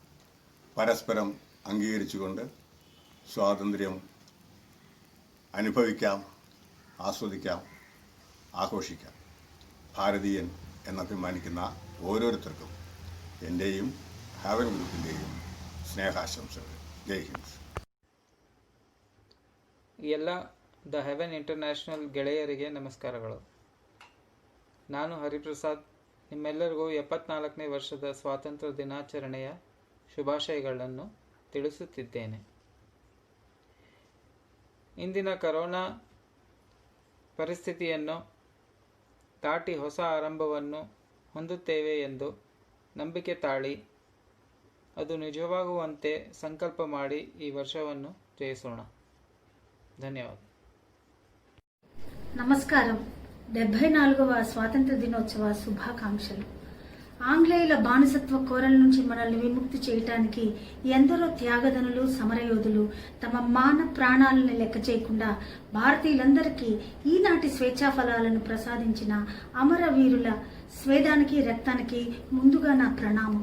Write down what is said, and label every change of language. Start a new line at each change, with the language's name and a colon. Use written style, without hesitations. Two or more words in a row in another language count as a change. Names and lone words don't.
Malayalam: പരസ്പരം അംഗീകരിച്ചുകൊണ്ട് സ്വാതന്ത്ര്യം അനുഭവിക്കാം, ആസ്വദിക്കാം, ആഘോഷിക്കാം. ഭാരതീയൻ എന്നഭിമാനിക്കുന്ന ഓരോരുത്തർക്കും എൻ്റെയും ഹാവൻ ഗ്രൂപ്പിൻ്റെയും സ്നേഹാശംസകൾ. ജയ് ഹിന്ദ്.
Kannada: ಎಲ್ಲ ದ ಹೆವೆನ್ ಇಂಟರ್ನ್ಯಾಷನಲ್ ಗೆಳೆಯರಿಗೆ ನಮಸ್ಕಾರಗಳು. ನಾನು ಹರಿಪ್ರಸಾದ್ ನಿಮ್ಮೆಲ್ಲರಿಗೂ 74ನೇ ವರ್ಷದ ಸ್ವಾತಂತ್ರ್ಯ ದಿನಾಚರಣೆಯ ಶುಭಾಶಯಗಳನ್ನು ತಿಳಿಸುತ್ತಿದ್ದೇನೆ. ಇಂದಿನ ಕರೋನಾ ಪರಿಸ್ಥಿತಿಯನ್ನು ದಾಟಿ ಹೊಸ ಆರಂಭವನ್ನು ಹೊಂದುತ್ತೇವೆ ಎಂದು ನಂಬಿಕೆ ತಾಳಿ ಅದು ನಿಜವಾಗುವಂತೆ ಸಂಕಲ್ಪ ಮಾಡಿ ಈ ವರ್ಷವನ್ನು ಜಯಿಸೋಣ.
Telugu: ధన్యవాదాలు. నమస్కారం. 74వ స్వాతంత్ర దినోత్సవ శుభాకాంక్షలు. ఆంగ్లేయుల బానిసత్వ కోరల నుంచి మనల్ని విముక్తి చేయటానికి ఎందరో త్యాగదనులు, సమరయోధులు తమ మాన ప్రాణాలను లెక్క చేయకుండా భారతీయులందరికీ ఈనాటి స్వేచ్ఛా ఫలాలను ప్రసాదించిన అమరవీరుల స్వేదానికి, రక్తానికి ముందుగా నా ప్రణామం.